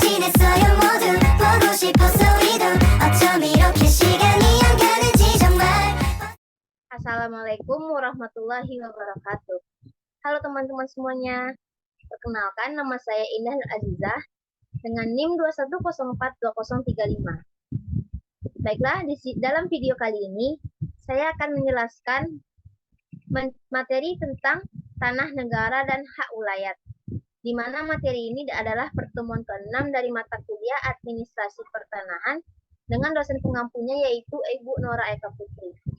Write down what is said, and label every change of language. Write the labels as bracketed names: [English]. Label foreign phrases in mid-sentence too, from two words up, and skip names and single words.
[Korean] 있어요 모두 보고 싶었어 우리도 어쩜 이렇게 시간이 안 가는지 정말. [Arabic] السلام عليكم ورحمة الله وبركاته. [Indonesian] Halo teman-teman semuanya. Perkenalkan, nama saya Indah Nur Azizah dengan NIM 2104235. Baiklah, dalam video kali ini saya akan menjelaskan materi tentang tanah negara dan hak ulayat, di mana materi ini adalah pertemuan ke-6 dari mata kuliah Administrasi Pertanahan dengan dosen pengampunya yaitu Ibu Nora Eka Putri.